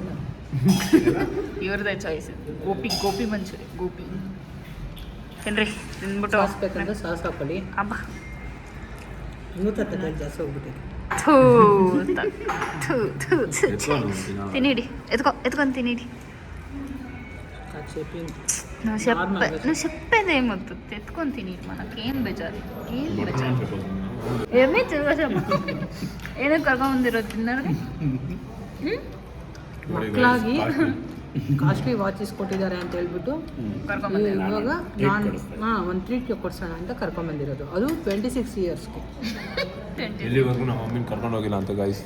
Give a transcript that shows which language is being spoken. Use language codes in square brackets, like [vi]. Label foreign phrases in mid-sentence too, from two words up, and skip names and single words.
[kn] ಇವ್ರದ್ದೇ ಚಾಯ್ಸ್. ಗೋಪಿ ಮಂಚೂರಿ ಗೋಪಿ ತಿನ್ರಿ. ತಿಂದ್ಬಿಟ್ಟು ಸಾಸ್ ಬೇಕಂದ್ರೆ ಸಾಸ್ ಹಾಕೊಳ್ಳಿ. ಅಬ್ಬ ಇನ್ನೂ ತಟ್ಟೆ ಜಾಸ್ತಿ ಹೋಗ್ಬಿಟ್ಟಿದೆ. ತಿನ್ನಿಡಿ, ಎತ್ಕೊಂಡು ತಿನ್ನಿಡಿ. [te] నువ్వు చెప్పేదేమొద్దు, తెచ్చుకొని తిని మనకేం బేజారు ఏం బేజారు ఏమీ చూసాము. [kn] ಏನೋ ಕರ್ಕೊಂಬಂದಿರೋದು ತಿನ್ನೋರಿಗೆ ಮಕ್ಕಳಾಗಿ [en] costly watches [kn] ಕೊಟ್ಟಿದ್ದಾರೆ ಅಂತ ಹೇಳ್ಬಿಟ್ಟು ಇವಾಗ ನಾನು ಒಂದು ಟ್ರೀಟ್ಗೆ ಕೊಡ್ಸೋಣ ಅಂತ ಕರ್ಕೊಂಬಂದಿರೋದು. ಅದು 26 ಇಯರ್ಸ್ಗೆ. ಇಲ್ಲಿವರೆಗೂ ನಮ್ಮ ಮಮ್ಮಿನ ಕರ್ಕೊಂಡು ಹೋಗಿಲ್ಲ ಅಂತ ಗೈಸ್.